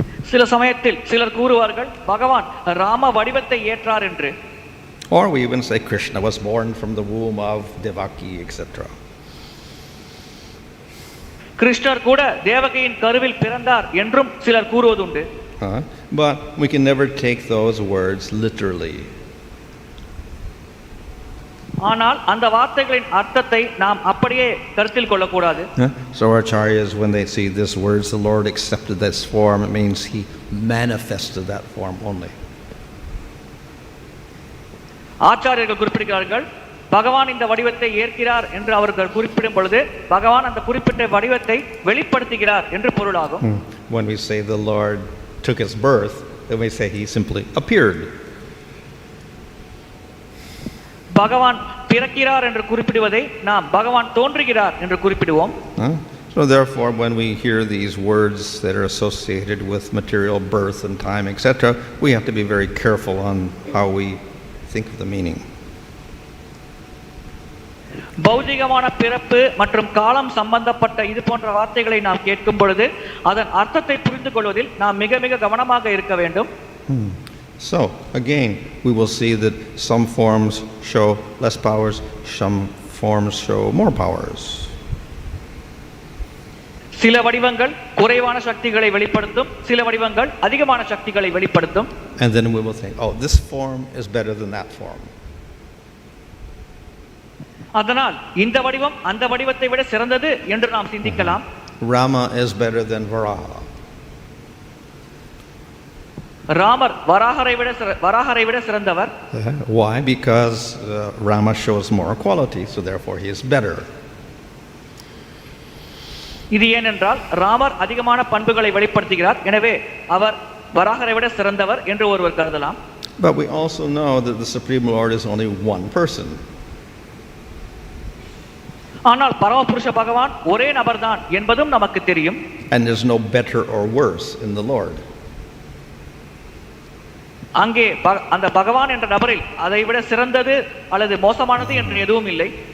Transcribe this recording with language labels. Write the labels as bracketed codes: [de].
[ta] சில சமயத்தில் சிலர் கூறுவார்கள் பகவான் ராம வடிவத்தை ஏற்றார் என்று. [en] Or we even say Krishna was born from the womb of Devaki, etc. [ta] கிருஷ்ணர் கூட தேவகியின் கருவில் பிறந்தார் என்றும் சிலர் கூறுவதுண்டு. [en] But we can never take those words literally. [ta] ஆனால் அந்த வார்த்தைகளின் அர்த்தத்தை நாம் அப்படியே கருத்தில் கொள்ளக்கூடாது. [en] So our acharyas, when they see this words, the Lord accepted this form, it means he manifested that form only. [ta] ஆச்சாரியர்கள் குறிப்பிடுகிறார்கள் பகவான் இந்த வடிவத்தை ஏற்கிறார் என்று அவர்கள் குறிப்பிடும் பொழுது பகவான் அந்த குறிப்பிட்ட வடிவத்தை வெளிப்படுத்துகிறார் என்று பொருளாகும். [en] When we say the Lord took his birth, then we say he simply appeared. [ta] பகவான் பிறக்கிறார் என்று குறிப்பிடுவதை நாம் பகவான் தோன்றுகிறார் என்று குறிப்பிடுவோம். [en] So therefore when we hear these words that are associated with material birth and time, etc., we have to be very careful on how we think of the meaning. [ta] பௌதிகமான பிறப்பு மற்றும் காலம் சம்பந்தப்பட்ட இது போன்ற வார்த்தைகளை நாம் கேட்கும் பொழுது அதன் அர்த்தத்தை புரிந்து கொள்வதில் நாம் மிக மிக கவனமாக இருக்க வேண்டும். [en] So again we will see that some forms show less powers, some forms show more powers. [ta] சில வடிவங்கள் குறைவான சக்திகளை வெளிப்படுத்தும், சில வடிவங்கள் அதிகமான சக்திகளை வெளிப்படுத்தும். [en] And then we will think, oh, this form is better than that form. [ta] அதனால் இந்த வடிவம் அந்த வடிவத்தை விட சிறந்தது என்று நாம் சிந்திக்கலாம். [en] Rama is better than Varaha. [ta] Ramar வராஹரை விட சிறந்தவர். [en] Why? Because Rama shows more quality, so therefore he is better. [ta] இது ஏனென்றால் ராமர் அதிகமான பண்புகளை வெளிப்படுத்துகிறார், எனவே அவர் வராஹரை விட சிறந்தவர் என்று ஒருவர் கருதலாம். [en] But we also know that the Supreme Lord is only one person. [ta] ஆனால் பரமபுருஷ பகவான் ஒரே நபர்தான் என்பதும் நமக்கு தெரியும். [en] And there's no better or worse in the Lord. [ta] அங்கே அந்த பகவான் என்ற நபரில் அதை விட சிறந்தது அல்லது மோசமானது என்று எதுவும் இல்லை.